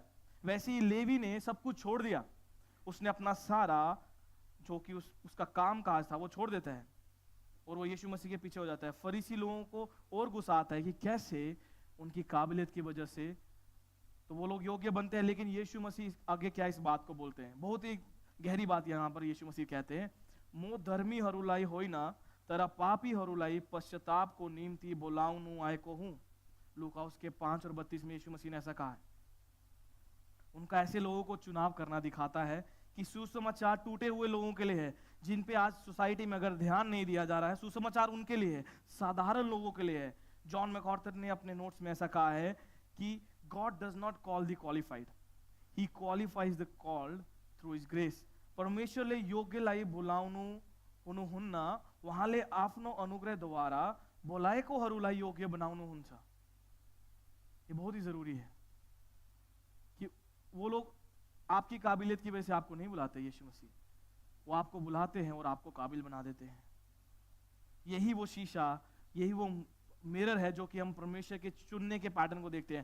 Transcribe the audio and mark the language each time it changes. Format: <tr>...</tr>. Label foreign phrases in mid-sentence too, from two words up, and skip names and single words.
<hi>वैसे ही लेवी ने सब कुछ छोड़ दिया। उसने अपना सारा जो कि उसका काम काज था वो छोड़ देता है और वो यीशु मसीह के पीछे हो जाता है। फरीसी लोगों को और गुस्सा आता है कि कैसे उनकी काबिलियत की वजह से तो वो लोग योग्य बनते हैं, लेकिन यीशु मसीह आगे क्या इस बात को बोलते हैं। बहुत ही गहरी बात यहाँ पर यीशु मसीह कहते हैं,</hi> <ne>मो धर्मीहरूलाई होइन तर पापीहरूलाई पश्चातापको निम्ति बोलाउनु आएको हूं।</ne> <hi>लूका उसके 5 और 32 में यीशु मसीह ने ऐसा कहा है। उनका ऐसे लोगों को चुनाव करना दिखाता है कि सुसमाचार टूटे हुए लोगों के लिए है, जिन पे आज सोसाइटी में अगर ध्यान नहीं दिया जा रहा है। सुसमाचार उनके लिए है, साधारण लोगों के लिए है। जॉन मैकआर्थर ने अपने नोट्स में ऐसा कहा है कि</hi> <en>God does not call the qualified, he qualifies the called through his grace.</en> <ne>परमेश्वरले योग्यलाई बोलाउनु हुनुहुन्न, उहाँले आफ्नो अनुग्रहद्वारा बोलाएकोहरूलाई योग्य बनाउनुहुन्छ।</ne> <hi>ये बहुत ही जरूरी है कि वो लोग आपकी काबिलियत की वजह से आपको नहीं बुलाते यीशु मसीह, वो आपको बुलाते हैं और आपको काबिल बना देते हैं। यही वो शीशा, यही वो मिरर है जो कि हम परमेश्वर के चुनने के पैटर्न को देखते हैं।</hi>